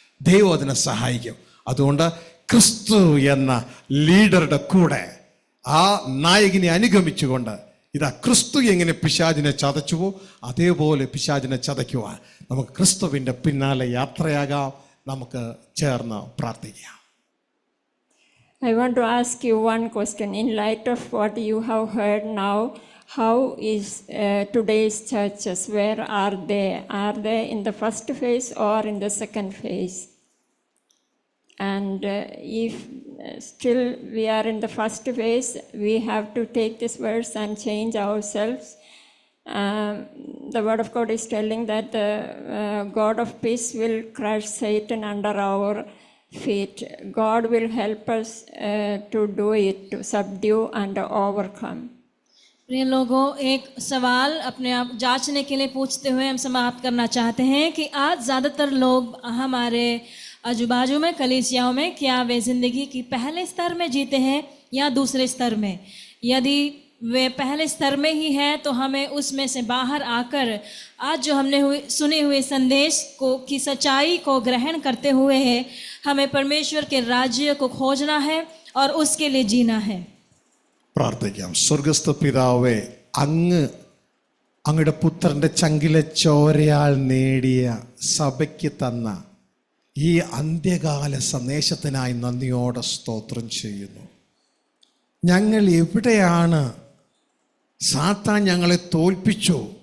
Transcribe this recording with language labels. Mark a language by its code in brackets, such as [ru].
[ml] ദൈവം അതിനെ സഹായിക്കും. അതുകൊണ്ട് ക്രിസ്തു എന്ന ലീഡറുടെ കൂടെ ആ നായകനെ അനുഗമിച്ചുകൊണ്ട് ഇതാ ക്രിസ്തു എങ്ങനെ പിശാചിനെ ചതച്ചുവോ അതേപോലെ പിശാചിനെ ചതയ്ക്കുവാൻ നമുക്ക് ക്രിസ്തുവിൻ്റെ പിന്നാലെ യാത്രയാകാം. നമുക്ക് ചേർന്ന് പ്രാർത്ഥിക്കാം. [en] I want to ask you one question. In light of what you have heard now, how is today's churches? Where are they? Are they in the first phase or in the second phase? And if still we are in the first phase, we have to take this verse and change ourselves. The word of God is telling that the God of peace will crush Satan under our feet. God will help us to do it, to subdue and overcome. [hi] प्रिय लोगों, एक सवाल अपने आप जांचने के लिए पूछते हुए हम समाप्त करना चाहते हैं कि आज ज़्यादातर लोग हमारे आजू बाजू में कलीसियाओं में क्या वे ज़िंदगी की पहले स्तर में जीते हैं या दूसरे स्तर में? यदि वे पहले स्तर में ही हैं तो हमें उसमें से बाहर आकर आज जो हमने सुने हुए संदेश को की सच्चाई को ग्रहण करते हुए हमें परमेश्वर के राज्य को खोजना है और उसके लिए जीना है। [ml] പ്രാർത്ഥിക്കാം. സ്വർഗസ്ഥ പിതാവേ, അങ്ങയുടെ പുത്രൻ്റെ ചങ്കിലെ ചോരയാൽ നേടിയ സഭയ്ക്ക് തന്ന ഈ അന്ത്യകാല സന്ദേശത്തിനായി നന്ദിയോടെ സ്തോത്രം ചെയ്യുന്നു. ഞങ്ങൾ എവിടെയാണ് സാത്താൻ ഞങ്ങളെ തോൽപ്പിച്ചു